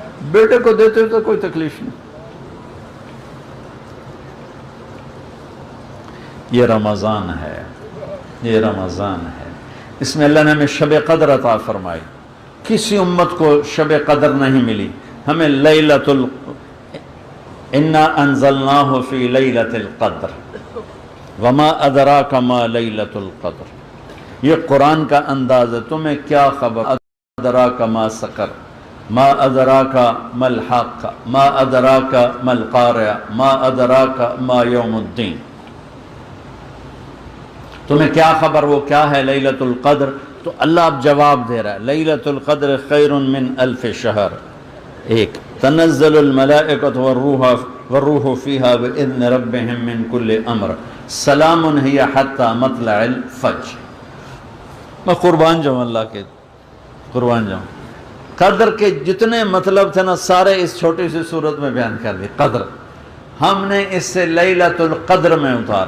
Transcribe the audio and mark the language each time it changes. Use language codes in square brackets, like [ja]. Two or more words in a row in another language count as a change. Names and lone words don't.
[ur] بیٹے کو دیتے تو کوئی تکلیف نہیں۔ یہ رمضان ہے، یہ رمضان ہے، اس میں اللہ نے ہمیں شب قدر عطا فرمائی۔ کسی امت کو شب قدر نہیں ملی، ہمیں [ar] انا انزلناہ فی لیلۃ القدر وما ادراک ما لیلۃ القدر۔ [ur] یہ قرآن کا انداز ہے، تمہیں کیا خبر، [ar] ادراک ما سقر، ما ادراک ما الحق، ما ادراک ما القارعہ، ما ادراک ما یوم الدین۔ [ur] تمہیں کیا خبر وہ کیا ہے لیلۃ القدر؟ تو اللہ اب جواب دے رہا ہے، [ar] لیلۃ القدر خیر من الف شہر۔ ایک تنزل الملائکۃ والروح فیہا باذن ربہم من کل امر سلام ہی حتی مطلع الفجر۔ [ur] میں قربان جاؤں، اللہ کے قربان جاؤں، قدر کے جتنے مطلب تھے نا سارے اس چھوٹی سی صورت میں بیان کر دی۔ قدر ہم نے اس سے لیلۃ القدر میں اتارا۔